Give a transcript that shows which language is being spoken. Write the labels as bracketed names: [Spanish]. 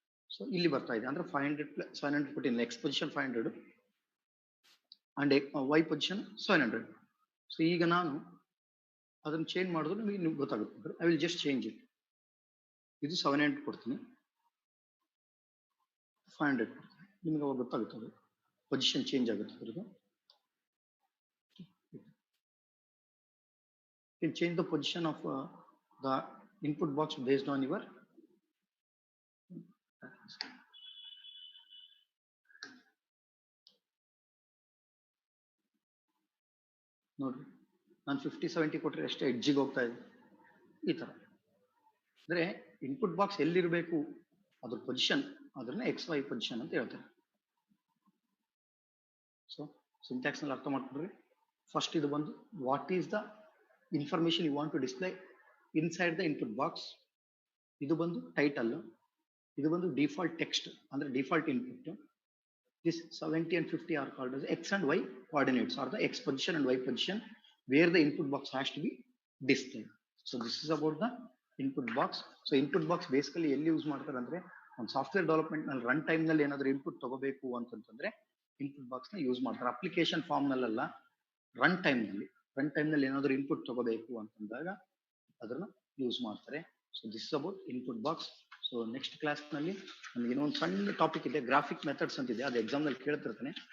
[Kannada] So ಇಲ್ಲಿ ಬರ್ತಾ ಇದೆ ಅಂದ್ರೆ 500 + 700 ಕೊಟ್ಟಿಲ್ಲ. X position 500 and Y position 700. So ಈಗ ನಾನು ಅದನ್ನು ಚೇಂಜ್ ಮಾಡಿದ್ರೆ ನಿಮಗೆ ಗೊತ್ತಾಗುತ್ತೆ. [English] I will just change it. [Kannada] ಇದು 700 ಕೊಡ್ತೀನಿ, 500 ಕೊಡ್ತೀನಿ. ನಿಮಗೆ ಅವಾಗ ಗೊತ್ತಾಗುತ್ತೆ ಪೊಸಿಷನ್ ಚೇಂಜ್ ಆಗುತ್ತೆ ಅದ್ರದ್ದು. [English] You can change the position of the input box based on your [Kannada] ನೋಡ್ರಿ ನಾನು 50-70 ಕೊಟ್ಟರೆ ಅಷ್ಟೇ ಎಡ್ಜಿಗೆ ಹೋಗ್ತಾ ಇದೆ ಈ ತರ. ಅಂದ್ರೆ ಇನ್ಪುಟ್ ಬಾಕ್ಸ್ ಎಲ್ಲಿರಬೇಕು ಅದ್ರ ಪೊಸಿಷನ್ ಅದನ್ನ ಎಕ್ಸ್ ವೈ ಪೊಸಿಷನ್ ಅಂತ ಹೇಳ್ತಾರೆ. ಸೊ ಸಿಂಟ್ಯಾಕ್ಸ್ ನಲ್ಲಿ ಅರ್ಥ ಮಾಡ್ಕೊಂಡ್ರಿ. ಫಸ್ಟ್ ಇದು ಬಂದು [English] What is the information you want to display inside the input box. [Kannada] ಇದು ಬಂದು ಟೈಟಲ್, ಇದು ಬಂದು ಡಿಫಾಲ್ಟ್ ಟೆಕ್ಸ್ಟ್ ಅಂದ್ರೆ default input. [English] This 70 and 50 are called as x and y coordinates, or the x position and y position where the input box has to be displayed. So this is about the input box. So input box basically [Kannada] ಎಲ್ಲಿ use ಮಾಡ್ತಾರೆ ಅಂದ್ರೆ ಒಂದು software development ನಲ್ಲಿ run time ನಲ್ಲಿ ಏನಾದರೂ input ತಗೋಬೇಕು ಅಂತಂದ್ರೆ input box ನ ಯೂಸ್ ಮಾಡ್ತಾರೆ. ಅಪ್ಲಿಕೇಶನ್ ಫಾರ್ಮ್ ನಲ್ಲೆಲ್ಲ ರನ್ ಟೈಮ್ ನಲ್ಲಿ ಏನಾದರೂ ಇನ್ಪುಟ್ ತಗೋಬೇಕು ಅಂತಂದಾಗ ಅದನ್ನ ಯೂಸ್ ಮಾಡ್ತಾರೆ. [English] So this is about input box. [Kannada] So next class ನಲ್ಲಿ ನಮ್ಗೆ ಇನ್ನೊಂದು ಸಣ್ಣ ಟಾಪಿಕ್ ಇದೆ, ಗ್ರಾಫಿಕ್ ಮೆಥಡ್ಸ್ ಅಂತ ಇದೆ, ಅದು ಎಕ್ಸಾಮ್ ನಲ್ಲಿ ಕೇಳ್ತಿರ್ತಾನೆ.